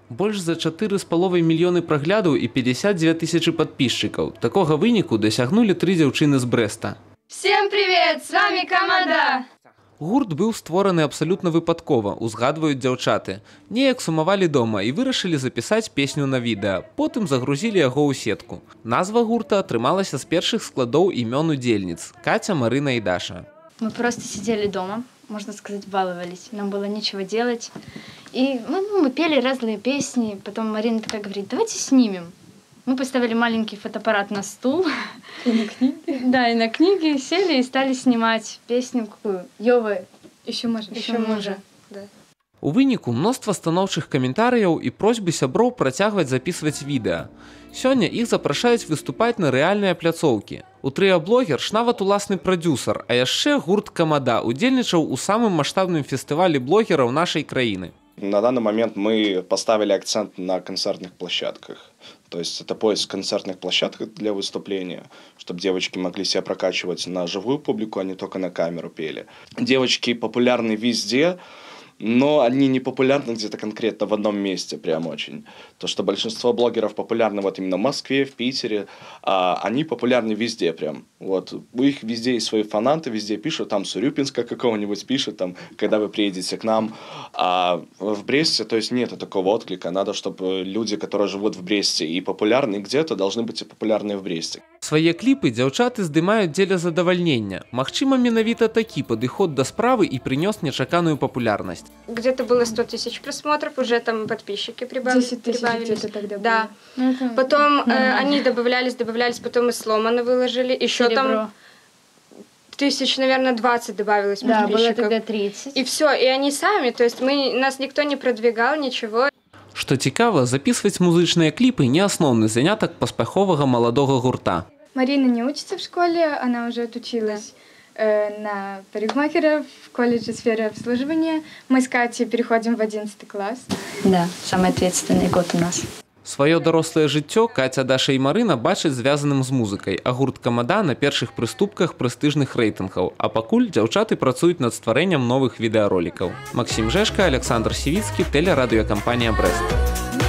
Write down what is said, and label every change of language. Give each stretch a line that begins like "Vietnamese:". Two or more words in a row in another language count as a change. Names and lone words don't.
Belarusian: Больш за 4,5 мільёны праглядаў і 52 тысячы падпісчыкаў. Такога выніку дасягнулі 3 дзяўчыны з Брэста.
Russian: Всем привет, с вами Камада!
Belarusian: Гурт быў створаны абсалютна выпадкова, узгадваюць дзяўчаты. Неяк сумавалі дома і вырашылі запісаць песню на відэа. Потым загрузілі яго ў сетку. Назва гурта атрымалася з першых складоў імён удзельніц – Катя, Марына і Даша.
Russian: Мы просто сидели дома, можно сказать, баловались. Нам было нечего делать. И мы пели разные песни. Потом Марина такая говорит, давайте снимем. Мы поставили маленький фотоаппарат на стул. И на книги. Да, и на книги сели и стали снимать песню какую? Ёвы. Еще мужа. Да.
Belarusian: У выніку мноства станоўчых каментарыяў і просьбы сяброў працягваць запісваць відэа. Сёння іх запрашаюць выступаць на рэальныя пляцоўкі. У трыа-блогер ж нават уласны прадзюсар, а яшчэ гурт Камада удзельнічаў у самым маштабным фестывалі блогераў нашай краіны.
Russian: На данный момент мы поставили акцент на концертных площадках. То есть это поиск концертных площадок для выступления, чтобы девочки могли себя прокачивать на живую публику, а не только на камеру пели. Девочки популярны везде, но они не популярны где-то конкретно в одном месте прям очень. То, что большинство блогеров популярны вот именно в Москве, в Питере, а они популярны везде прям. Вот. У них везде есть свои фанаты, везде пишут, там Сурюпинска какого-нибудь пишет, там, когда вы приедете к нам. А в Бресте, то есть нет такого отклика. Надо, чтобы люди, которые живут в Бресте и популярны где-то, должны быть и популярны в Бресте.
Belarusian: Свае кліпы дзяўчаты здымаюць дзеля задавальнення. Магчыма, менавіта такі падыход да справы і прынёс нечаканую популярнасць.
Russian: Где-то было 100 тысяч просмотров, уже там подписчики прибавились. 10 тысяч где-то тогда было. Да. Потом они добавлялись, потом и сломано выложили. Еще там тысяч, наверное, 20 добавилось подписчиков. Да, было тогда 30. И все, и они сами, то есть нас никто не продвигал, ничего.
Belarusian: Што цікава, запісваць музычныя кліпы не асноўны занятак паспяховага маладога гурта.
Russian: Марина не учится в школе, она уже отучилась на парикмахера в колледже сферы обслуживания. Мы с Катей переходим в 11 класс. Да, самый ответственный год у нас.
Belarusian: Сваё дарослае жыццё Катя, Даша і Марына бачаць звязаным з музыкай, а гурт Камада на першых прыступках прэстыжных рэйтынгаў. А пакуль дзяўчаты працуюць над стварэннем новых відэаролікаў. Максім Жэшка, Александр Сівіцкі, тэлерадыёкампанія Брэст.